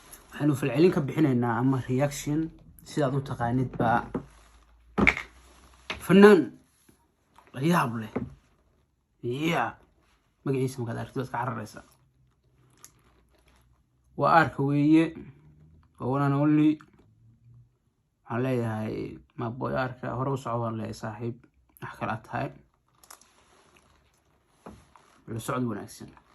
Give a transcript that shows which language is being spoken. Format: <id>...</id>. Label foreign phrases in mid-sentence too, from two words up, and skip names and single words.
<so>Waxaanu falcelin ka bixinaynaa ama reaction, sidaad u taqaanid baa. Fannaan la yaab leh. Yeah. Magaciisa markaad aragtid, waad ka cararaysaa. Waa Arka weeye. Waa</so> <en>one and only.</en> <so>Waxaan leeyahay, ma boy Arka, hore u soco baan leeyahay, saaxiib. Wax kale aad tahay. La socod wanaagsan.</so>